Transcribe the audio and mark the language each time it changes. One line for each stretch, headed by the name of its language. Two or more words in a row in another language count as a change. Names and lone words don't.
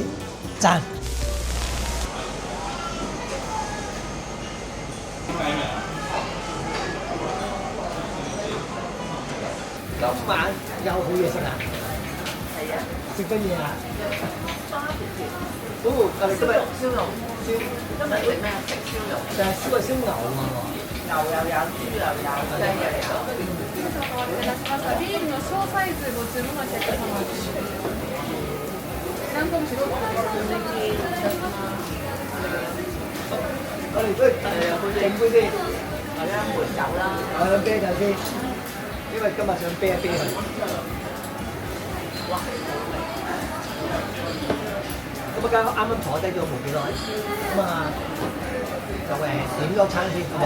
Cantonese: 讚！今晚有好嘢食啊！係啊！食乜嘢啊？我哋今日燒肉，今日食咩？食燒肉。就係燒係燒牛啊！牛又有，豬又有，雞又有。
Japanese: ビールの小サイズご注文のお客様です。何個も白くなりますね。
Cantonese: 我哋都整杯先，我飲梅酒啦。我飲啤酒先，因為今日想啤一啤佢。哇！咁啊，啱啱坐低咗冇幾耐，咁啊就點咗餐先，好冇？